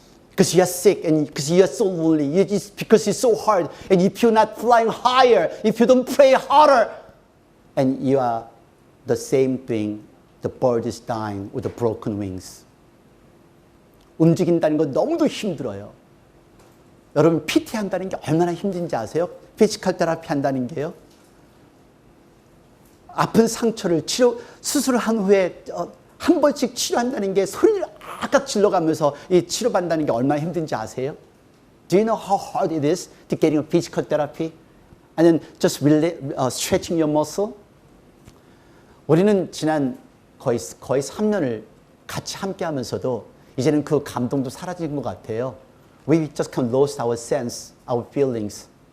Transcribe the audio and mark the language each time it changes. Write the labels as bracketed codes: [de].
[en] Because you are sick and because you are so lonely, because it's so hard, and if you're not flying higher, if you don't pray harder, and you are the same thing, the bird is dying with the broken wings. [ko] 움직인다는 건 너무도 힘들어요. 여러분 PT 한다는 게 얼마나 힘든지 아세요? 피지컬 테라피 한다는 게요. 아픈 상처를 수술을 한 후에 한 번씩 치료한다는 게 소리를 악악 질러가면서 치료받는다는 게 얼마나 힘든지 아세요? [en] Do you know how hard it is to getting a physical therapy? And then just really, stretching your muscle? [ko] 우리는 지난 거의 3년을 같이 함께 하면서도 이제는 그 감동도 사라진 것 같아요. [en] We just kind of lost our sense, our feelings.